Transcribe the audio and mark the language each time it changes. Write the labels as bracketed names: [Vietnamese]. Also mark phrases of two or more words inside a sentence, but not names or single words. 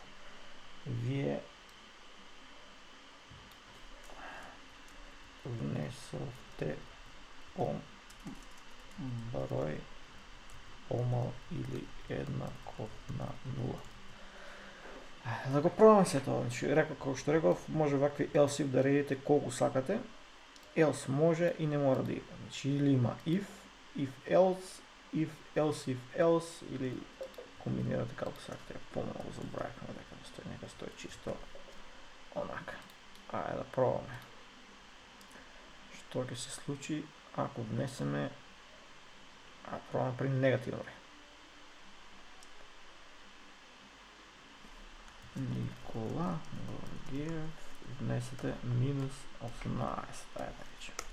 [Macedonian] Вие внесовте број помал или еднаков на 0. Да го пробаме се тоа, значи, како што реков, може вакви [English] else if [Macedonian] да редите колку сакате. Else може и не мора да има. Значи, или има [English] if else, if else, [Macedonian] или комбинирате како сакате. Помалку забравивме дека нека стои чисто онака. Ајде да пробаме. Што ќе се случи ако внесеме пробаме при негативен број. Никола Горгиев, внесете минус 18, да речем.